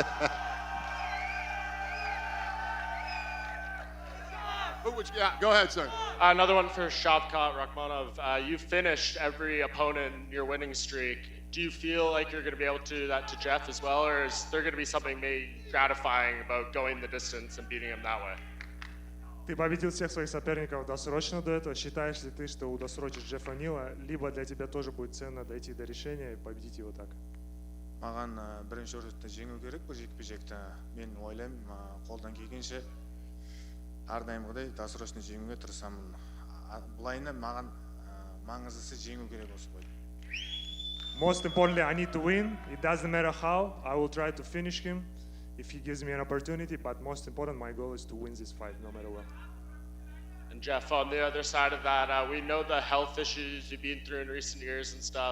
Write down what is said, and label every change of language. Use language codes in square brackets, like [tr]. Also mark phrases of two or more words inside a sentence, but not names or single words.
[en] Yeah, go ahead, sir. Another one for Shavkat Rakhmonov. You finished every opponent in your winning streak. Do you feel like you're going to be able to do that to Geoff as well, or is there going to be something maybe gratifying about going the distance and beating him that way? [ru] Ты победил всех своих соперников досрочно до этого. Считаешь ли ты, что удосрочишь Geoff Neal, либо для тебя тоже будет ценно дойти до решения и победить его так? [kk] Маған бірінші орынды жеңу керек бұл жекпе-жекті. Мен ойлаймын, қолдан келгенше әрдайымғыдай досрочно жеңуге тырысамын. Былайынан маған маңыздысы жеңу керек осы бойды. [en] Most importantly, I need to win. It doesn't matter how. I will try to finish him if he gives me an opportunity. But most important, my goal is to win this fight, no matter what. And Geoff, on the other side of that, we know the health issues you've been through in recent years and stuff.